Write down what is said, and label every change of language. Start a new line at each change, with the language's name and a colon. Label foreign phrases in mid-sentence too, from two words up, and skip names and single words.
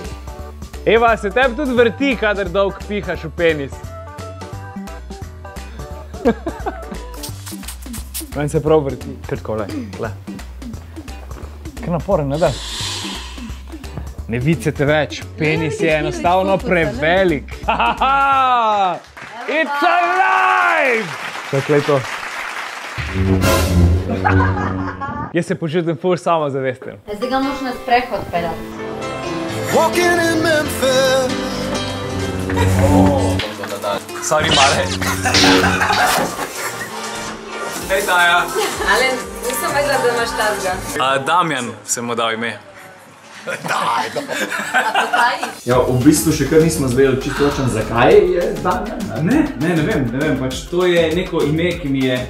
Slovenian: Eva, se tebi tudi vrti, kadar dolg pihaš v penis? Meni se prav vrti. Kar tako, le. Kar naporen, ne da? Ne vicete več, penis je enostavno prevelik.
English: It's alive!
Slovenian: Tako je to. Jaz se počutim ful samozavesten. Zdaj ga moraš na sprehod peljati. Walking in Memphis. Sorry, male. Hej, Taja. Ale nisem vedela, da imaš tazga. Damjan sem mu dal ime. Ja, v bistvu še kar nismo zvedeli čisto točno, zakaj je Damjan. Ne vem, pač to je neko ime, ki mi je...